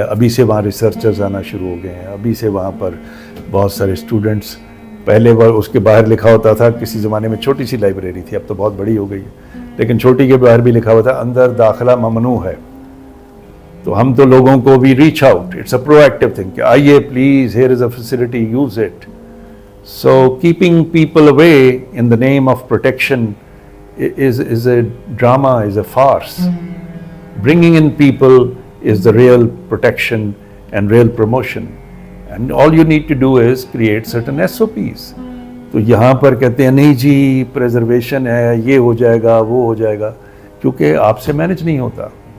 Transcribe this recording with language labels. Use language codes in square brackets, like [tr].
[ur] ابھی سے وہاں ریسرچرز آنا شروع ہو گئے ہیں, ابھی سے وہاں پر بہت سارے اسٹوڈنٹس, پہلے وہ اس کے باہر لکھا ہوتا تھا, کسی زمانے میں چھوٹی سی لائبریری تھی, اب تو بہت بڑی ہو گئی ہے, لیکن چھوٹی کے باہر بھی لکھا ہوا تھا اندر داخلہ ممنوع ہے. تو ہم تو لوگوں کو بھی [en] reach out, it's a proactive thing [ur] کہ آئیے [en] Please, here is a facility, use it. So keeping people away in the name of protection is a drama, is a farce. Bringing in people is the real protection and real promotion. And all you need to do is create certain SOPs. [ur] تو یہاں پر کہتے ہیں نہیں جی preservation ہے, یہ ہو جائے گا, وہ ہو جائے گا, کیونکہ آپ سے مینج نہیں ہوتا.